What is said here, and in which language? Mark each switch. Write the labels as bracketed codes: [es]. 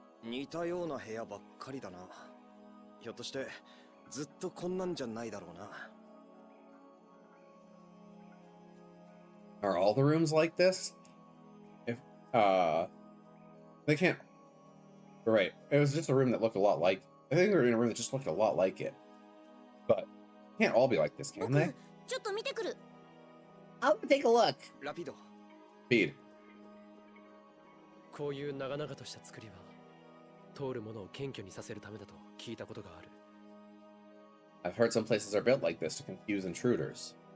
[ja] 似たような部屋ばっかりだな。ひょっとしてずっとこんなんじゃないだろうな。 [en] Are all the rooms like this? If they can't. Right. It was just a room that looked a lot like. I think they were in a room that just looked a lot like it. But can't all be like this, can they? [ja] ちょっと見てくる。 [en] I'll take a look. [ja] ラピド。 [en] Speed. [ja] こういう長々とした作りは通るものを謙虚にさせるためだと聞いたことがある。 [en] I've heard some places are built like this to confuse intruders.